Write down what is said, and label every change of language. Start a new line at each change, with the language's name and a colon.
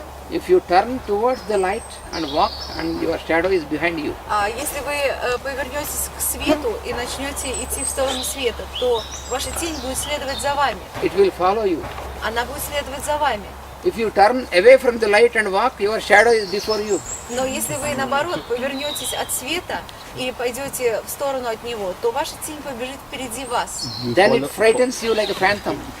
English: If you turn towards the light and walk, and your shadow is behind you.
Russian: Если вы повернетесь к свету и начнете идти в сторону света, то ваша тень будет следовать за вами.
English: It will follow you.
Russian: Она будет следовать за вами.
English: If you turn away from the light and walk, your shadow is before you.
Russian: Но если вы, наоборот, повернетесь от света и пойдете в сторону от него, то ваша тень побежит впереди вас.
English: Then it frightens you like a phantom.